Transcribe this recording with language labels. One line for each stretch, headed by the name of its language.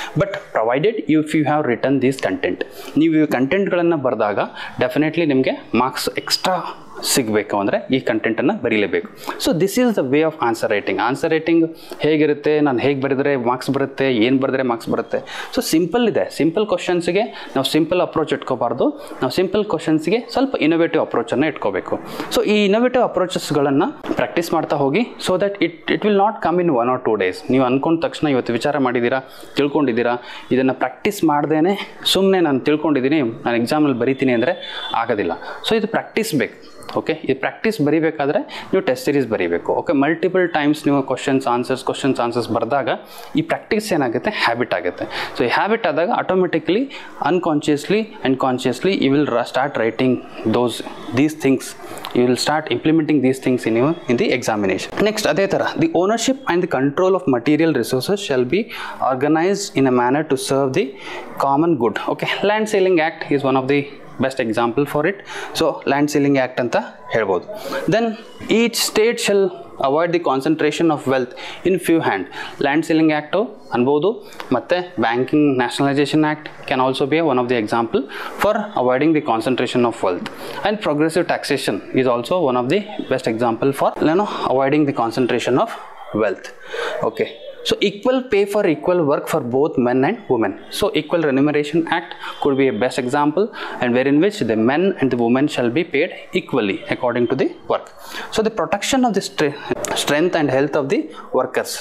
English: but provided if you have return these content,
Kannada: ನೀವು ಈ ಕಂಟೆಂಟ್ಗಳನ್ನು ಬರೆದಾಗ ಡೆಫಿನೆಟ್ಲಿ ನಿಮಗೆ ಮಾರ್ಕ್ಸ್ ಎಕ್ಸ್ಟ್ರಾ ಸಿಗಬೇಕು ಅಂದರೆ ಈ ಕಂಟೆಂಟನ್ನು ಬರೀಲೇಬೇಕು.
English: So this is the way of answer writing.
Kannada: Answer writing ಹೇಗಿರುತ್ತೆ, ನಾನು ಹೇಗೆ ಬರೆದರೆ ಮಾರ್ಕ್ಸ್ ಬರುತ್ತೆ, ಏನು ಬರೆದ್ರೆ ಮಾರ್ಕ್ಸ್ ಬರುತ್ತೆ. ಸೊ ಸಿಂಪಲ್ ಇದೆ. ಸಿಂಪಲ್ ಕ್ವಶನ್ಸ್ಗೆ ನಾವು ಸಿಂಪಲ್ ಅಪ್ರೋಚ್ ಇಟ್ಕೋಬಾರ್ದು, ನಾವು ಸಿಂಪಲ್ ಕ್ವಶನ್ಸ್ಗೆ ಸ್ವಲ್ಪ ಇನೋವೇಟಿವ್ ಅಪ್ರೋಚನ್ನು ಇಟ್ಕೋಬೇಕು. ಸೊ ಈ ಇನೋವೇಟಿವ್ ಅಪ್ರೋಚಸ್ಗಳನ್ನು ಪ್ರಾಕ್ಟೀಸ್ ಮಾಡ್ತಾ ಹೋಗಿ,
English: So that it will not come in 1 or 2 days.
Kannada: ನೀವು ಅಂದ್ಕೊಂಡ ತಕ್ಷಣ ಇವತ್ತು ವಿಚಾರ ಮಾಡಿದ್ದೀರಾ, ತಿಳ್ಕೊಂಡಿದ್ದೀರಾ, ಇದನ್ನು ಪ್ರಾಕ್ಟೀಸ್ ಮಾಡ್ದೇ ಸುಮ್ಮನೆ ನಾನು ತಿಳ್ಕೊಂಡಿದ್ದೀನಿ, ನಾನು ಎಕ್ಸಾಮಲ್ಲಿ ಬರೀತೀನಿ ಅಂದರೆ ಆಗೋದಿಲ್ಲ. ಸೊ ಇದು ಪ್ರಾಕ್ಟೀಸ್ ಬೇಕು. ಓಕೆ, ಈ ಪ್ರಾಕ್ಟೀಸ್ ಬರೀಬೇಕಾದ್ರೆ ನೀವು ಟೆಸ್ಟ್ ಸೀರೀಸ್ ಬರೀಬೇಕು. ಓಕೆ, ಮಲ್ಟಿಪಲ್ ಟೈಮ್ಸ್ ನೀವು ಕ್ವಶನ್ಸ್ ಆನ್ಸರ್ಸ್ ಬರೆದಾಗ ಈ ಪ್ರಾಕ್ಟೀಸ್ ಏನಾಗುತ್ತೆ, ಹ್ಯಾಬಿಟ್ ಆಗುತ್ತೆ. ಸೊ ಈ ಹ್ಯಾಬಿಟ್ ಆದಾಗ
English: Automatically unconsciously and consciously you will start writing these things. You will start implementing these things in the examination. Next, ಅದೇ ಥರ the ownership and the control of material resources shall be organized in a manner to serve the common good. Okay, Land Ceiling Act is one of the best example for it. So Land Ceiling Act ಅಂತ ಹೇಳ್ಬೋದು. Then each state shall avoid the concentration of wealth in few hand. Land Ceiling Act ಅನ್ಬೋದು, ಮತ್ತು banking nationalisation act can also be one of the example for avoiding the concentration of wealth. And progressive taxation is also one of the best example for avoiding the concentration of wealth. Okay, So equal pay for equal work for both men and women. So Equal Remuneration Act could be a best example, and wherein which the men and the women shall be paid equally according to the work. So the protection of the strength and health of the workers.